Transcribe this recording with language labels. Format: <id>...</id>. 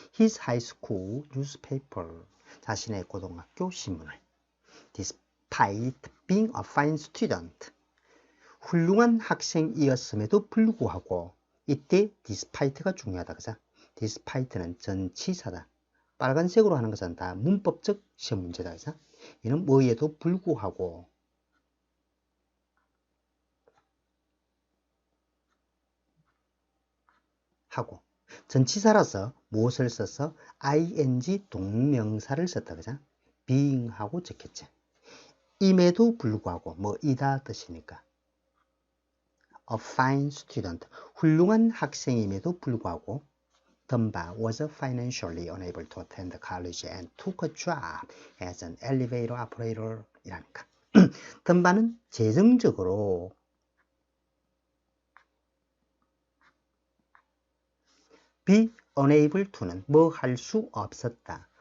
<en>His high school newspaper</en> <ko>자신의 고등학교 신문을</ko> <en>despite being a fine student</en> <ko>훌륭한 학생이었음에도 불구하고 이때 despite가 중요하다. 그죠? despite는 전치사다. 빨간색으로 하는 것은 다 문법적 시험 문제다. 그죠? 이는 뭐에도 불구하고 하고 전치사라서 무엇을 써서 ing 동명사를 썼다. 그죠? being하고 적혔지. 임에도 불구하고 뭐이다 뜻이니까</ko> <en>a fine student</en> <ko>훌륭한 학생임에도 불구하고</ko> <en>덤바 was financially unable to attend college and took a job as an elevator operator</en> <ko>이라니까. 덤바는 재정적으로</ko> <en>be unable to</en> <ko>는 뭐 할 수 없었다.</ko>